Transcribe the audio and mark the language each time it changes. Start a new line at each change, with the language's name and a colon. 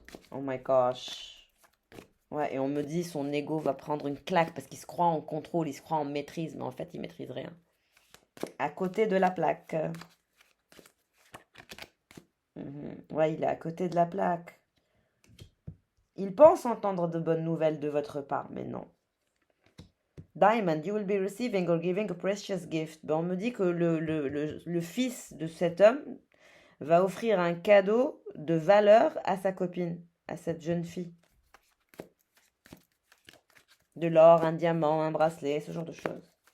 French: Oh my gosh. Ouais, et on me dit son ego va prendre une claque parce qu'il se croit en contrôle, il se croit en maîtrise, mais en fait, il maîtrise rien. À côté de la plaque. Ouais, il est à côté de la plaque. Il pense entendre de bonnes nouvelles de votre part, mais non.
English: Diamond, you will be receiving or giving a precious gift.
French: Ben, on me dit que le fils de cet homme va offrir un cadeau de valeur à sa copine, à cette jeune fille. De l'or, un diamant, un bracelet, ce genre de choses.